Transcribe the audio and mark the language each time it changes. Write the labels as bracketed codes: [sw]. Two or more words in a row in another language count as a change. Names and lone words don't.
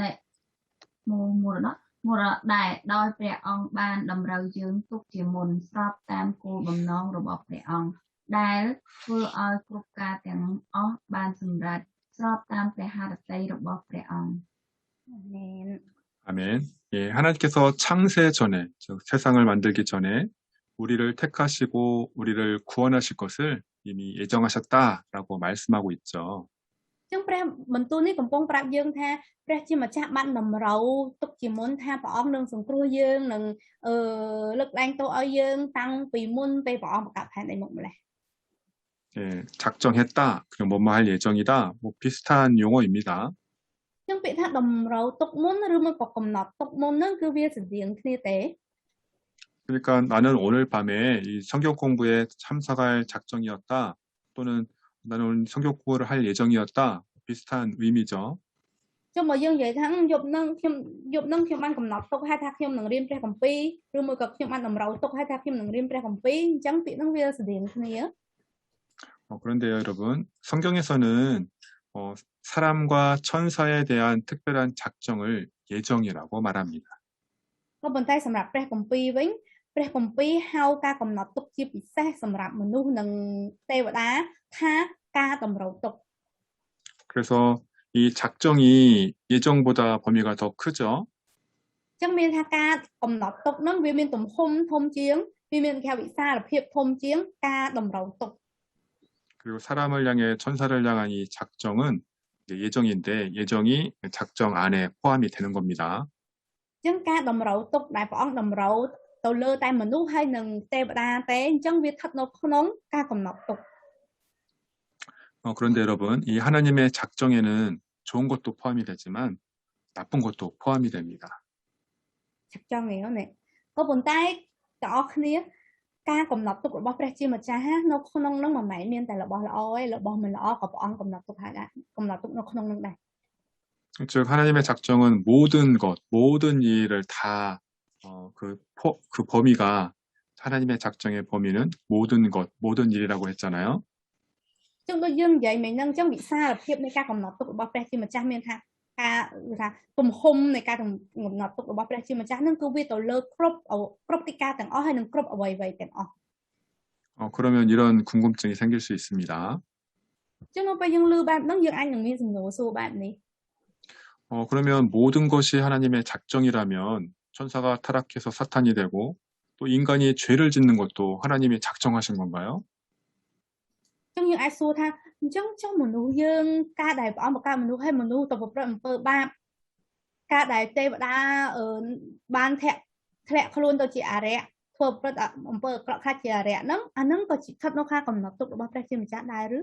[km] ដែរដោយព្រះអង្គបានតម្រូវយើងទុកជាមុនស្របតាមគោលបំណងរបស់ព្រះអង្គដែលធ្វើឲ្យគ្រប់ការទាំងអស់បានសម្រេចស្របតាមព្រះハរតីរបស់ព្រះអង្គ [ko] 아멘. 아멘. 예, 하나님께서 창세 전에, 즉 세상을 만들기 전에 우리를 택하시고 우리를 구원하실 것을 이미 예정하셨다라고 말씀하고 있죠. [km] ចឹងព្រះបន្ទូលនេះកំពុងប្រាប់យើងថាព្រះជាម្ចាស់បានតម្រូវទុកជាមុនថាព្រះអង្គនឹងសង្គ្រោះយើងនឹងលើកលែងទោសឲ្យយើងតាំងពីមុនពេលព្រះអង្គបង្កើតផែនដីមកម្លេះ [ko] 예, 작정했다, 그리고 뭐뭐 할 예정이다, 뭐 비슷한 용어입니다. [km] ចឹងពាក្យថាតម្រូវទុកមុនឬមកក៏កំណត់ទុកមុនហ្នឹងគឺវាស្រដៀងគ្នាទេ [ko] 그러니까 나는 오늘 밤에 이 성경 공부에 참석할 작정이었다, 또는 나는 오늘 성경 공부를 할 예정이었다, 비슷한 의미죠. [km] ចឹងមកយើងនិយាយថាយប់ហ្នឹងខ្ញុំបានកំណត់ទុកហើយថាខ្ញុំនឹងរៀនព្រះគម្ពីរឬមួយក៏ខ្ញុំបានតម្រូវទុកហើយថាខ្ញុំនឹងរៀនព្រះគម្ពីរអញ្ចឹងពាក្យហ្នឹងវាស្រដៀងគ្នា [ko] 그런데요, 여러분, 성경에서는 사람과 천사에 대한 특별한 작정을 예정이라고 말합니다. [km] ក៏ប៉ុន្តែសម្រាប់ព្រះគម្ពីរវិញព្រះគម្ពីរហៅការកំណត់ទុកជាពិសេសសម្រាប់មនុស្សនិងទេវតាថាការតម្រូវទុក [ko] 그래서 이 작정이 예정보다 범위가 더 크죠. [km] អញ្ចឹងមានថាការកំណត់ទុកហ្នឹងវាមានទំហំធំជាងវាមានគេហៅវិសាលភាពធំជាងការតម្រូវទុក [ko] 그리고 사람을 향해 천사를 향한 이 작정은 예정인데 예정이 작정 안에 포함이 되는 겁니다. [km] អញ្ចឹងការតម្រូវទុកដែលព្រះអង្គតម្រូវទៅលើតែមនុស្សហើយនឹងទេវតាទេអញ្ចឹងវាស្ថិតនៅក្នុងការកំណត់ទុក [ko] 그런데 여러분, 이 하나님의 작정에는 좋은 것도 포함이 되지만 나쁜 것도 포함이 됩니다. [km] ឆាប់ចង់ហ្នឹងណាក៏ប៉ុន្តែទាំងអស់គ្នាការកំណត់ទុករបស់ព្រះជាម្ចាស់នៅក្នុងហ្នឹងមិនមែនមានតែរបស់ល្អទេរបស់មិនល្អក៏ព្រះអង្គកំណត់ទុកហើយដែរកំណត់ទុកនៅក្នុងហ្នឹងដែរ [ko] 즉 하나님의 작정은 모든 것, 모든 일을 다 그 범위가 하나님의 작정의 범위는 모든 것, 모든 일이라고 했잖아요. [km] អញ្ចឹងដូចយើងនិយាយមិញហ្នឹងអញ្ចឹងវិសាលភាពនៃការកំណត់ទុករបស់ព្រះជាម្ចាស់មានថាការថាទំហំនៃការកំណត់ទុករបស់ព្រះជាម្ចាស់ហ្នឹងគឺវាទៅលើគ្រប់ទីការទាំងអស់ហើយនឹងគ្រប់អ្វីៗទាំងអស់ [ko] 그러면 이런 궁금증이 생길 수 있습니다. [km] អញ្ចឹងនៅពេលយើងឮបែបហ្នឹងយើងអាចនឹងមានសំណួរសួរបែបនេះ [ko] 그러면 모든 것이 하나님의 작정이라면 천사가 타락해서 사탄이 되고 또 인간이 죄를 짓는 것도 하나님이 작정하신 건가요? [km] អញ្ចឹងយើងអាចសួរថាអញ្ចឹងចុះមនុស្សយើងការដែលព្រះអង្គបង្កើតមនុស្សឲ្យមនុស្សទៅប្រព្រឹត្តអំពើបាបការដែលទេវតាបានធ្លាក់ខ្លួនទៅជាអារក្សធ្វើប្រព្រឹត្តអំពើអាក្រក់ខ្លះជាអារក្សហ្នឹងអាហ្នឹងក៏ស្ថិតនៅក្នុងកំណត់ទុករបស់ព្រះជាម្ចាស់ដែរឬ